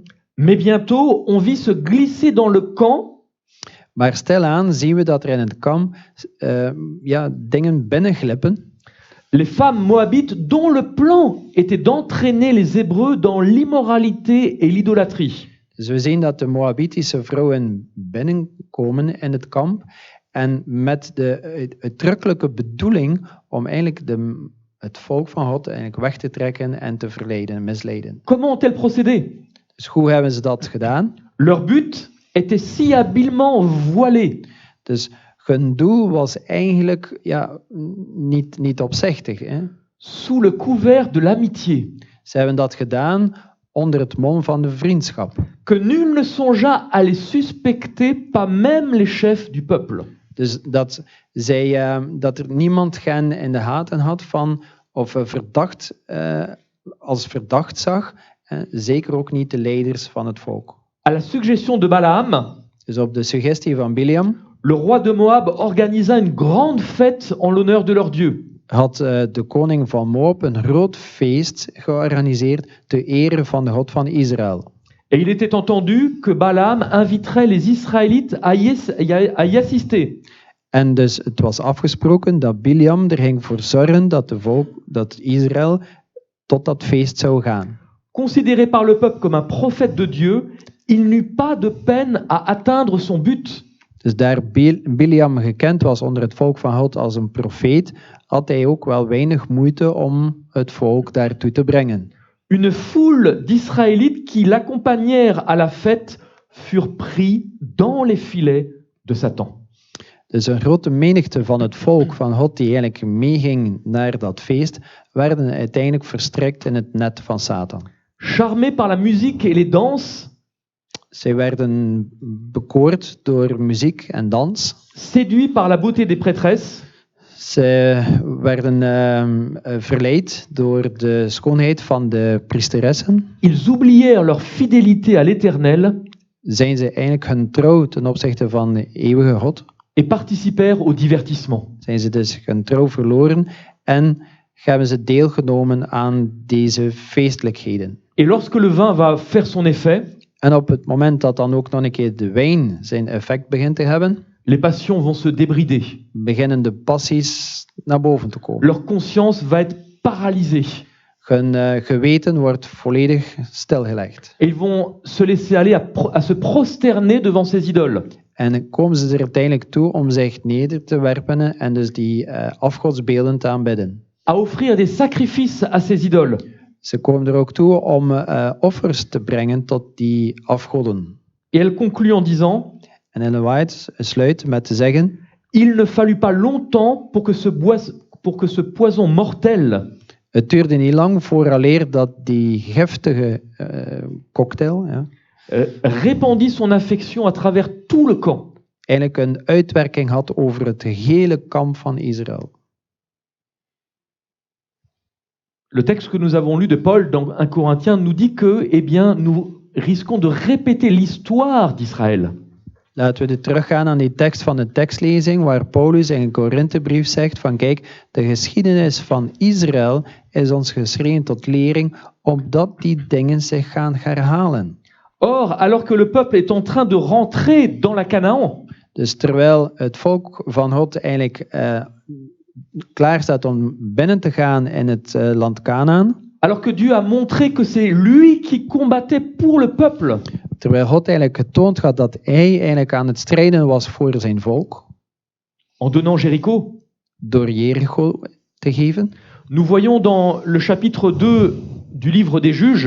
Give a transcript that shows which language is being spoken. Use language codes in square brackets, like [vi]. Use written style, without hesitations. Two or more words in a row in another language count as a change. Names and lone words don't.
[fr] Mais bientôt, on vit se glisser dans le camp [nl] Maar stilaan zien we dat er in het kamp dingen binnenglippen. [fr] les femmes moabites dont le plan était d'entraîner les Hébreux dans l'immoralité et l'idolâtrie. [nl] Dus we zien dat de Moabitische vrouwen binnenkomen in het kamp en met de uitdrukkelijke bedoeling om eigenlijk het volk van God eigenlijk weg te trekken en te verleiden, misleiden. [fr] Comment ont-elles procédé? [nl] Dus hoe hebben ze dat gedaan? [fr] Leur but était si habilement voilé [nl] Dus hun doel was eigenlijk niet opzichtig. Hè? [fr] sous le couvert de l'amitié [nl] Ze hebben dat gedaan onder het mom van de vriendschap. [fr] que nul ne songea à les suspecter, pas même les chefs du peuple. [nl] Dus dat er niemand hen in de gaten had van, of als verdacht zag, zeker ook niet de leiders van het volk. [fr] À la suggestion de Balaam, [nl] Dus op de suggestie van Biliam [fr] le roi de Moab organisa une grande fête en l'honneur de leur Dieu. [nl] had de koning van Moab een groot feest georganiseerd ter ere van de God van Israël. [fr] Et il était entendu que Balaam inviterait les Israélites à y assister. [nl] En dus het was afgesproken dat Biliam er ging voor zorgen dat Israël tot dat feest zou gaan. [fr] Considéré par le peuple comme un prophète de Dieu, il n'eut pas de peine à atteindre son but. [nl] Dus daar Biliam gekend was onder het volk van God als een profeet, had hij ook wel weinig moeite om het volk daartoe te brengen. [fr] Une foule d'Israélites qui l'accompagnèrent à la fête furent pris dans les filets de Satan. [nl] Dus een grote menigte van het volk van God die eigenlijk meeging naar dat feest, werden uiteindelijk verstrikt in het net van Satan. [fr] Charmés par la musique et les danses, [nl] Zij werden bekoord door muziek en dans. [fr] séduits par la beauté des prêtresses, [nl] Ze werden verleid door de schoonheid van de priesteressen. [fr] ils oublièrent leur fidélité à l'Éternel [nl] Zijn ze eigenlijk hun trouw ten opzichte van de eeuwige God? [fr] et participèrent au divertissement. [nl] Zijn ze dus hun trouw verloren en hebben ze deelgenomen aan deze feestelijkheden? [fr] Et lorsque le vin va faire son effet, [nl] En op het moment dat dan ook nog een keer de wijn zijn effect begint te hebben, [fr] les passions vont se débrider. [nl] beginnen de passies naar boven te komen. [fr] Leur conscience va être paralysée. [nl] Hun geweten wordt volledig stilgelegd. [fr] Et ils vont se laisser aller à se prosterner devant ces idoles. [nl] En komen ze er uiteindelijk toe om zich neder te werpen en dus die afgodsbeelden te aanbidden. [fr] à offrir des sacrifices à ces idoles. [nl] Ze komen er ook toe om offers te brengen tot die afgoden. [fr] Et elle conclut en disant, [nl] En Ellen White sluit met te zeggen: [fr] il ne fallut pas longtemps pour que ce poison mortel [nl] het duurde niet lang vooraleer dat die giftige cocktail [fr] répandit son infection à travers tout le camp. [nl] eigenlijk een uitwerking had over het gehele kamp van Israël. [fr] Le texte que nous avons lu de Paul dans 1 Corinthiens nous dit que, eh bien, nous risquons de répéter l'histoire d'Israël. [nl] Laten we teruggaan aan die tekst van de tekstlezing waar Paulus in een Korinthebrief zegt van kijk, de geschiedenis van Israël is ons geschreven tot lering opdat die dingen zich gaan herhalen. [fr] Or, alors que le peuple est en train de rentrer dans la Canaan, [nl] Dus terwijl het volk van God eigenlijk klaar staat om binnen te gaan in het land Kanaan, [fr] alors que Dieu a montré que c'est lui qui combattait pour le peuple, [nl] terwijl God eigenlijk getoond had dat hij eigenlijk aan het strijden was voor zijn volk, [fr] en donnant Jéricho, [nl] door Jericho te geven, [fr] nous voyons dans le chapitre 2 du livre des Juges